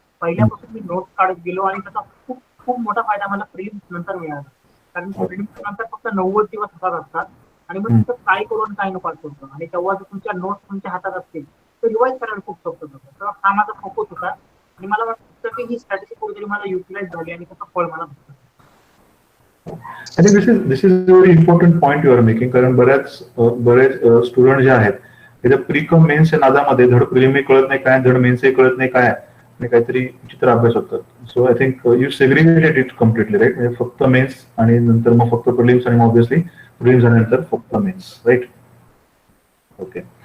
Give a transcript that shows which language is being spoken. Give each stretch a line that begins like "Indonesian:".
Marathi: पहिल्यापासून मी नोट्स काढत गेलो आणि त्याचा खूप खूप मोठा फायदा मला प्रिलिम्स नंतर मिळाला. कारण प्रिलिम्स नंतर फक्त 90 दिवस हातात असतात आणि मग तिथं काय करून काय नको होतं आणि तेव्हा जर तुमच्या नोट्स तुमच्या हातात असतील तर रिवाइज करायला खूप सोपं होतं. तर हा माझा फोकस होता आणि मला वाटतं की ही स्ट्रॅटेजी कुठेतरी मला युटिलाइज झाली आणि त्याचं फळ मला भेटतं.
English: I think this is a very important point you are making.
Marathi: कारण बरेच स्टुडंट जे आहेत त्याच्या प्रीकम मेन्सच्या नादामध्ये धड प्रिलिम कळत नाही काय, धड मेन्स कळत नाही काय आणि काहीतरी चित्र अभ्यास होतात.
English: So I think you segregated it completely right.
Marathi: म्हणजे फक्त मेन्स आणि नंतर मग फक्त प्रिलिम्स आणि ऑब्व्हियसली प्रिलिम्स आणि नंतर फक्त मेन्स राईट. ओके.